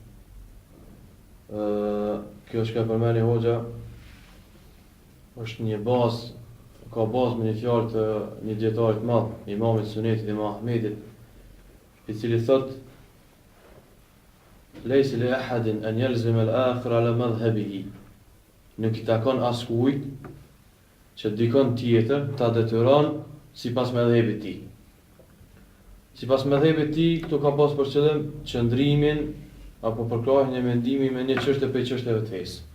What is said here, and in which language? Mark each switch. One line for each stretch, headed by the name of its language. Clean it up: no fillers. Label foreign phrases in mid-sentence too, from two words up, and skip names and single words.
Albanian: Kjo që ka përmeni hoxha është një bazë, ka bazë me një fjalë të një dietarit madh, imamit Sunetit Imam Ahmedit, i cili thot:
Arabic: "ليس لأحد أن يلزم الآخر على مذهبه."
Albanian: Nuk i takon askujt që dikon tjetër ta detyron sipas mëdhëbit të tij. Sipas mëdhëbit të tij, këtu ka pas për qëllim qëndrimin apo përkrahjen e mendimit me një çështje për çështjeve të fesë.